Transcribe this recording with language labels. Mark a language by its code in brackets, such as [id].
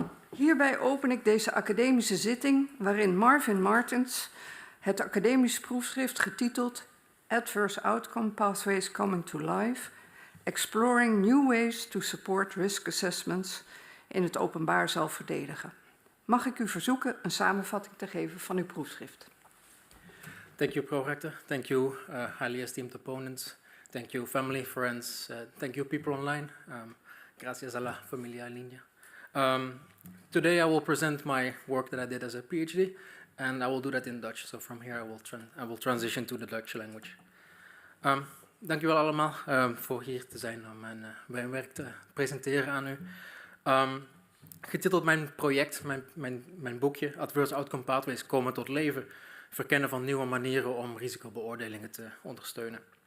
[nl] Hierbij open ik deze academische zitting waarin Marvin Martens het academisch proefschrift getiteld Adverse Outcome Pathways Coming to Life, Exploring New Ways to Support Risk Assessments in het openbaar zal verdedigen. Mag ik u verzoeken een samenvatting te geven van uw proefschrift? [en] Thank you, Pro-Rector. Thank you, highly esteemed opponents. Thank you, family, friends. Thank you, people online. [es] Gracias a la familia en línea. [en] Today I will present my work that I did as a PhD, and I will do that in Dutch. So from here I will transition to the Dutch language. [nl] Dank u wel allemaal voor hier te zijn om mijn werk te presenteren aan u. Getiteld mijn project, mijn boekje, Adverse Outcome Pathways komen tot leven, verkennen van nieuwe manieren om risicobeoordelingen te ondersteunen.